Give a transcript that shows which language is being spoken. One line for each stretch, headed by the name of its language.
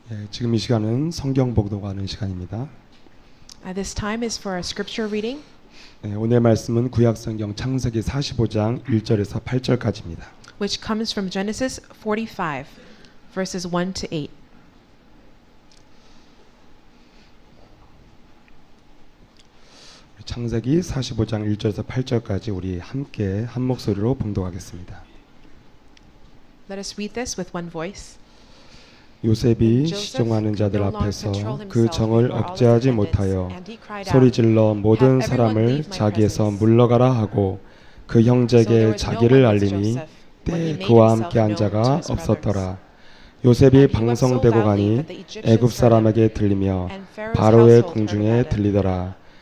Korean: 지금 이 시간은 성경 복독하는 시간입니다.
English: This time is for our scripture reading,
Korean: 오늘 말씀은 구약 성경 창세기 45장 1절에서 8절까지입니다.
English: which comes from Genesis 45, verses 1 to 8.
Korean: 창세기 45장 1절에서 8절까지 우리 함께 한 목소리로 봉독하겠습니다.
English: Let us read this with one voice.
Korean: 요셉이 시종하는 자들 앞에서 그 정을 억제하지 못하여 소리질러 모든 사람을 자기에서 물러가라 하고 그 형제에게 자기를 알리니 때에 그와 함께 한 자가 없었더라. 요셉이 방성되고 가니 애굽 사람에게 들리며 바로의 궁중에 들리더라.